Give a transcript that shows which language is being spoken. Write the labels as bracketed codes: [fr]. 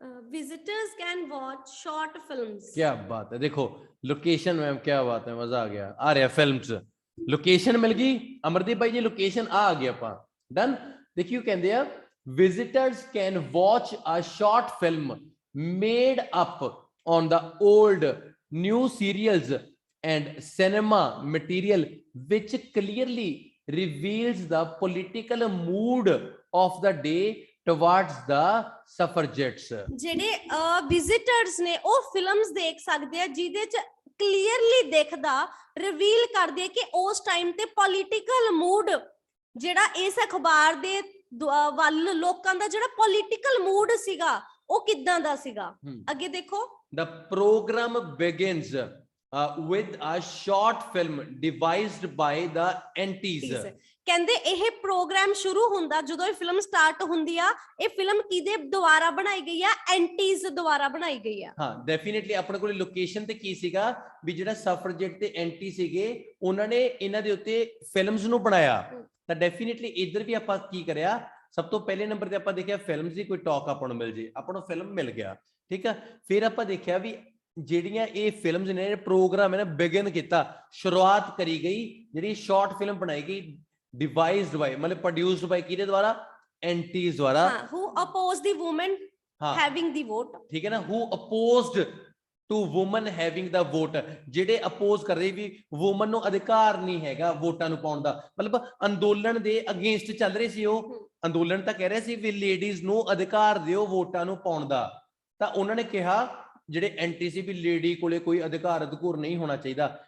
[en] visitors can watch short films। [hi] क्या बात है, देखो लोकेशन मैम, क्या बात है, मजा आ गया। आ रहा फिल्म्स, लोकेशन मिल गई अमरदीप भाई जी, लोकेशन आ गया ਆਪਾਂ डन। [pa] देखियो कहंदे आ [en] visitors can watch a short film made up on the old new serials and cinema material which clearly reveals the political mood of the day towards the suffragettes। [pa] ਜਿਹੜੇ visitors ਨੇ ਉਹ films ਦੇਖ ਸਕਦੇ ਆ ਜਿਹਦੇ ਚ ਕਲੀਅਰਲੀ ਦਿਖਦਾ, reveal ਕਰਦੇ ਕਿ ਉਸ ਟਾਈਮ ਤੇ ਪੋਲੀਟੀਕਲ ਮੂਡ ਜਿਹੜਾ ਇਸ ਅਖਬਾਰ ਦੇ ਵੱਲ ਲੋਕਾਂ ਦਾ ਜਿਹੜਾ ਪੋਲੀਟੀਕਲ ਮੂਡ ਸੀਗਾ ਉਹ ਕਿੱਦਾਂ ਦਾ ਸੀਗਾ। ਅੱਗੇ ਦੇਖੋ। [en] The program begins with a short film devised by the antis। [pa] ਕਹਿੰਦੇ ਇਹ ਪ੍ਰੋਗਰਾਮ ਸ਼ੁਰੂ ਹੁੰਦਾ ਜਦੋਂ ਇਹ ਫਿਲਮ ਸਟਾਰਟ ਹੁੰਦੀ ਆ, ਇਹ ਫਿਲਮ ਕਿਹਦੇ ਦੁਆਰਾ ਬਣਾਈ ਗਈ ਆ? ਐਂਟੀਜ਼ ਦੁਆਰਾ ਬਣਾਈ ਗਈ ਆ। ਹਾਂ, ਡੈਫੀਨਿਟਲੀ ਆਪਣੇ ਕੋਲ ਲੋਕੇਸ਼ਨ ਤੇ ਕੀ ਸੀਗਾ ਵੀ ਜਿਹੜਾ ਸਫਰਜੇਟ ਤੇ ਐਂਟੀ ਸੀਗੇ ਉਹਨਾਂ ਨੇ ਇਹਨਾਂ ਦੇ ਉੱਤੇ ਫਿਲਮਸ ਨੂੰ ਬਣਾਇਆ। ਤਾਂ ਡੈਫੀਨਿਟਲੀ ਇੱਧਰ ਵੀ ਆਪਾਂ ਕੀ ਕਰਿਆ, ਸਭ ਤੋਂ ਪਹਿਲੇ ਨੰਬਰ ਤੇ ਆਪਾਂ ਦੇਖਿਆ ਫਿਲਮਸ ਦੀ ਕੋਈ ਟਾਕ ਆਪਾਂ ਨੂੰ ਮਿਲ ਜੇ, ਆਪਾਂ ਨੂੰ ਫਿਲਮ ਮਿਲ ਗਿਆ, ਠੀਕ ਆ। ਫਿਰ ਆਪਾਂ ਦੇਖਿਆ ਵੀ ਜਿਹੜੀਆਂ ਇਹ ਫਿਲਮਸ ਨੇ, ਪ੍ਰੋਗਰਾਮ ਹੈ ਨਾ, ਬਿਗਨ ਕੀਤਾ, ਸ਼ੁਰੂਆਤ ਕਰੀ ਗਈ, ਜਿਹੜੀ ਸ਼ਾਰਟ ਫਿਲਮ ਬਣਾਈ ਗਈ [en] devised by, [pa] मतलब [en] produced by [pa] किधे द्वारा? एंटीज द्वारा। [en] who opposed the woman having the vote। [pa] ठीक है ना, [en] who opposed to woman having the vote, [pa] ਜਿਹੜੇ ਅਪੋਜ਼ ਕਰ ਰਹੇ ਵੀ ਵੂਮਨ ਨੂੰ ਅਧਿਕਾਰ ਨਹੀਂ ਹੈਗਾ ਵੋਟਾਂ ਨੂੰ ਪਾਉਣ ਦਾ, ਮਤਲਬ ਅੰਦੋਲਨ ਦੇ ਅਗੇਂਸਟ ਚੱਲ ਰਹੇ ਸੀ। ਉਹ ਅੰਦੋਲਨ ਤਾਂ ਕਹਿ ਰਹੇ ਸੀ ਵੀ ਲੇਡੀਜ਼ ਨੂੰ ਅਧਿਕਾਰ ਦਿਓ ਵੋਟਾਂ ਨੂੰ ਪਾਉਣ ਦਾ। ਤਾਂ ਉਹਨਾਂ ਨੇ ਕਿਹਾ ਜਿਹੜੇ ਐਂਟੀ ਸੀ ਵੀ ਲੇਡੀ ਕੋਲੇ ਕੋਈ ਅਧਿਕਾਰ ਨਹੀਂ ਹੋਣਾ ਚਾਹੀਦਾ।